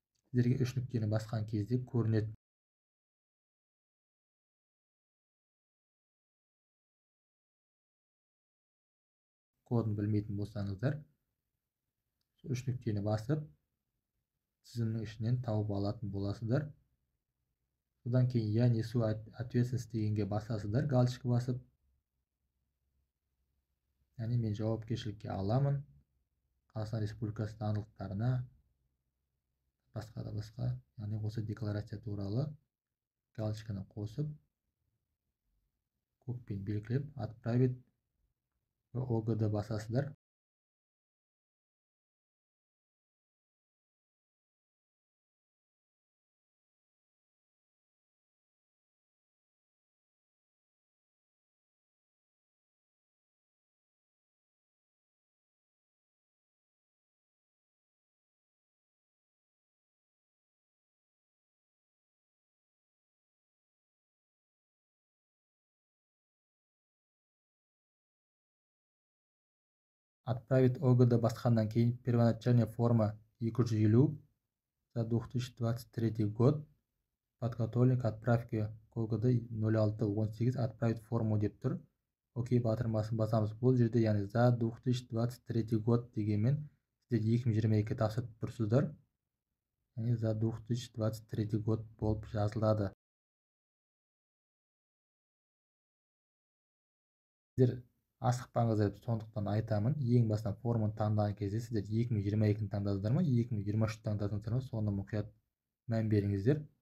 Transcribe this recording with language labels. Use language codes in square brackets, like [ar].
[kk] Сіздерге 3 нүктені басқан кезде көрінеді. Кодын білмейтін болсаңыздар, 3 нүктені басып, тізімнің ішінен тауып алатын боласыздар. Содан кейін [ru] я несу ответственность [kk] дегенге басасыздар, галочка басып. Яғни мен жауапкершілікке аламын Қазақстан Республикасы заңдылықтарына, басқа да басқа. Яғни осы декларация туралы галочканы қосып, көкпен белгілеп, [ru] отправить ОГД [kk] басасыздар. [ru] Отправить ОГД [kk] басқаннан кейін [ru] первоначальная форма 250 за 2023 год, подготовлен к отправке ОГД 0618 отправить форму [kk] деп тұр. Окей батырмасын басамыз. Бұл жерде яғни [ru] за 2023 год [kk] дегенмен сіздер 2022 тапсырып тұрсыздар. Яғни [ru] за 2023 год [kk] болып жазылады. Сіздер асықпаңыздар, сондықтан айтамын, ең басынан форманы таңдаған кезде сіздер 2022-ні таңдадыңыздар ма, 2023-ті таңдадыңыздар ма, соны мұқият мән беріңіздер.